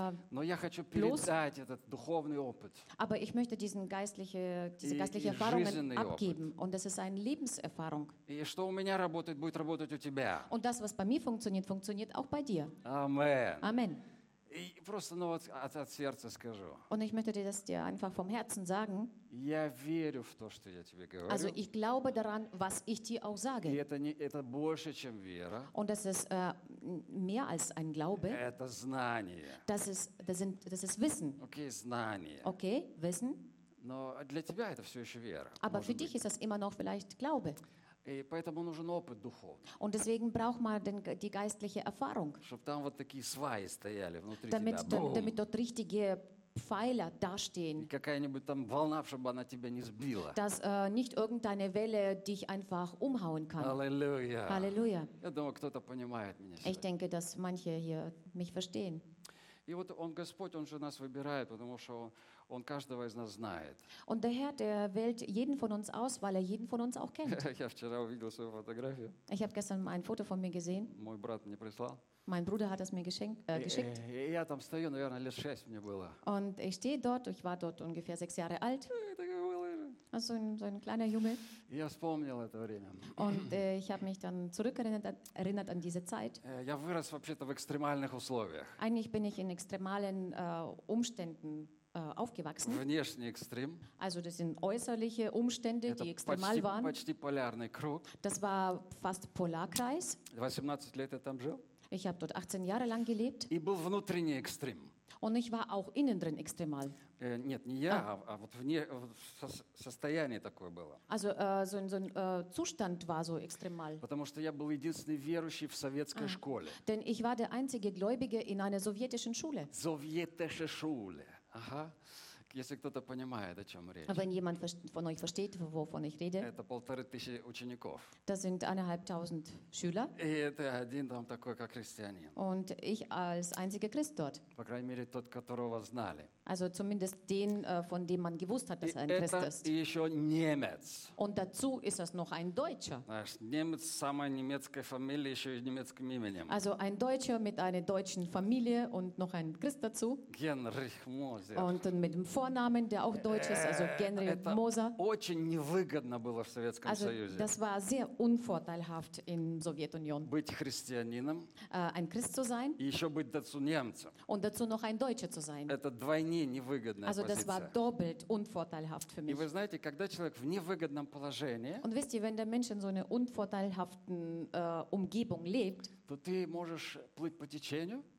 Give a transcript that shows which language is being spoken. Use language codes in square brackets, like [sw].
[ru] Но я хочу передать этот духовный опыт. [de] Aber ich möchte diese geistliche Erfahrung abgeben. Und das ist eine Lebenserfahrung. [ru] И что у меня работает, будет работать у тебя. [de] Und das, was bei mir funktioniert, funktioniert auch bei dir. Amen. [ru] И просто, ну, от сердца скажу. [de] Und ich möchte dir das dir einfach vom Herzen sagen. [ru] Я верю в то, что я тебе говорю. [de] Also ich glaube daran, was ich dir auch sage. [ru] И это не, это больше, чем вера. [de] Und das ist mehr als ein Glaube. [ru] Это знание. [de] Das ist Wissen. [ru] Okay, знание. [de] Okay, Wissen. [ru] Но для тебя это все еще вера. [de] Aber für dich ist das immer noch vielleicht Glaube. [ru] И поэтому нужен опыт духовный. [de] Und deswegen braucht man die geistliche Erfahrung. [ru] Чтобы там вот такие сваи стояли внутри [de] damit, [ru] тебя. [de] Damit dort richtige Pfeiler dastehen. [ru] И какая-нибудь там волна, чтобы она тебя не сбила. [de] Dass nicht irgendeine Welle dich einfach umhauen kann. Halleluja. Halleluja. [ru] Я думаю, кто-то понимает меня сегодня. [de] Ich denke, dass manche hier mich verstehen. [ru] И вот он Господь, он же нас выбирает, потому что он каждого из нас знает. [de] Und der Herr, der wählt jeden von uns aus, weil jeden von uns auch kennt. [ru] Я вчера увидел свою фотографию. [de] Ich habe gestern ein Foto von mir gesehen. [ru] Мой брат мне прислал. [de] Mein Bruder hat es mir geschickt. [ru] Я там стою, наверное, лет 6 мне было. [de] Und ich stehe dort, ich war dort ungefähr 6 Jahre alt. Also so ein kleiner Junge. [ru] Я вспомнил это время. [de] Und ich habe mich dann zurückerinnert an diese Zeit. [ru] Я вырос вообще-то в экстремальных условиях. [de] Eigentlich bin ich in extremalen Umständen aufgewachsen. [ru] Внешний экстрим. [de] Also das sind äußerliche Umstände, [ru] это [de] die extremal [ru] почти, [de] waren. [ru] Почти полярный круг. [de] Das war fast Polarkreis. [ru] 18 лет я там жил. [de] Ich habe dort 18 Jahre lang gelebt. [ru] И был внутренний экстрим. [de] Und ich war auch innen drin extremal. [ru] Нет, не я, а вот вне, состояние такое было. [de] Also so ein Zustand war so extremal. [ru] Потому что я был единственный верующий в советской школе. [de] Denn ich war der einzige Gläubige in einer sowjetischen Schule. Sowjetische Schule. Aha. [ru] Если кто-то понимает, о чем речь. [de] Wenn jemand von euch versteht, wovon ich rede. [ru] Это 1500 учеников. [de] Das sind 1500 Schüler. [ru] И это один там такой, как христианин. [de] Und ich als einziger Christ dort. [ru] По крайней мере, тот, которого знали. [de] Also zumindest den, von dem man gewusst hat, dass er ein Christ ist. [ru] И еще немец. [de] Und dazu ist es noch ein Deutscher. [ru] Наш немец с самой немецкой фамилией, еще и немецким именем. [de] Also ein Deutscher mit einer deutschen Familie und noch ein Christ dazu. [ru] Генрих Мозер. [de] Und mit dem Vornamen, der auch deutsch ist, also Генрих Мозер. [ru] Очень невыгодно было в Советском [de] also, [ru] Союзе. [de] Das war sehr unvorteilhaft in Sowjetunion. [ru] Быть христианином. [de] Ein Christ zu sein. [ru] И еще быть дацу немцем. [de] Und dazu noch ein Deutscher zu sein. [ru] Это двойне невыгодная [de] also, [ru] позиция. [de] Also das war doppelt unvorteilhaft für mich. [ru] И вы знаете, когда человек в невыгодном положении. [de] Und wisst ihr, wenn der Mensch in so einer unvorteilhaften Umgebung lebt. [ru] То ты можешь плыть по течению.